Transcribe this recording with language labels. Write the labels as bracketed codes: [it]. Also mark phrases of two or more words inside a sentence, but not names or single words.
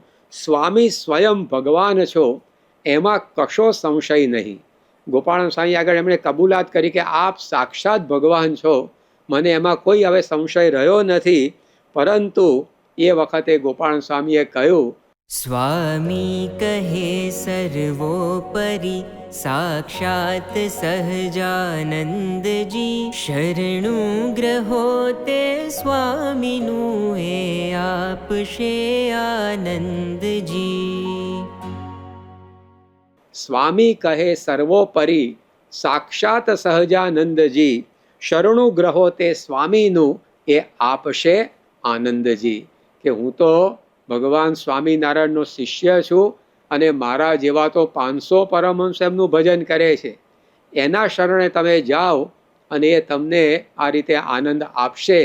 [gu] સ્વામી સ્વયં ભગવાન છો એમાં કશો સંશય નહીં. ગોપાળાનંદ સ્વામી આગળ એમણે કબૂલાત કરી કે આપ સાક્ષાત ભગવાન છો, મને એમાં કોઈ હવે સંશય રહ્યો નથી. પરંતુ એ વખતે ગોપાળાનંદ સ્વામીએ કહ્યું, સ્વામી કહે સર્વોપરી સાક્ષાત સહજાનંદ જી શરણુ ગ્રહો તે સ્વામીનુ એ આપશે આનંદજી. સ્વામી કહે સર્વોપરી સાક્ષાત સહજાનંદજી શરણુ ગ્રહો તે સ્વામીનું એ આપશે આનંદજી. કે હું તો ભગવાન સ્વામિનારાયણનો શિષ્ય છું અને મારા જેવા તો 500 પરમહંસ એમનું ભજન કરે છે, એના શરણે તમે જાઓ અને એ તમને આ રીતે આનંદ આપશે.